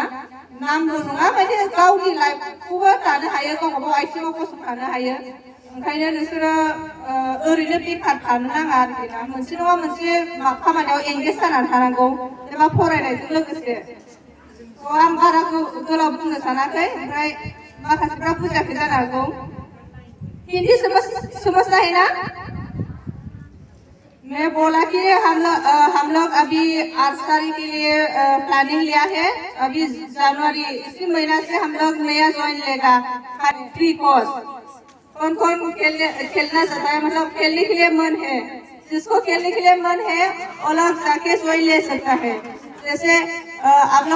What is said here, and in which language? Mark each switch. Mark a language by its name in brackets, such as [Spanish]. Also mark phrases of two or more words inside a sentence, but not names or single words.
[Bodo] नामल' नङा माने गावनि लाइफखौबो दानो हायो गावबा गाव आथिङाव गसंथानो हायो ओंखायनो नोंसोरो ओरैनो बेखार थानो नाङा आरोखि ना मोनसे नङा मोनसे खामानियाव एंगेज जानानै थानांगौ एबा फरायनायजों लोगोसे आं बारा गोलाव बुंनो सानाखै ओमफ्राय माखासेफ्रा बुजियाखै जानो हागौ [Hindi] हिंदी समझना है ना मैं बोला कि हम लोग अभी आर्चरी के लिए प्लानिंग लिया है अभी जनवरी इसी महीना से हम लोग नया ज्वाइन लेगा [English] free course [Hindi] कौन कौन खेलना चाहता है मतलब खेलने के लिए मन है जिसको खेलने के लिए मन है वो लोग जाके ज्वाइन ले सकता है जैसे आप लोग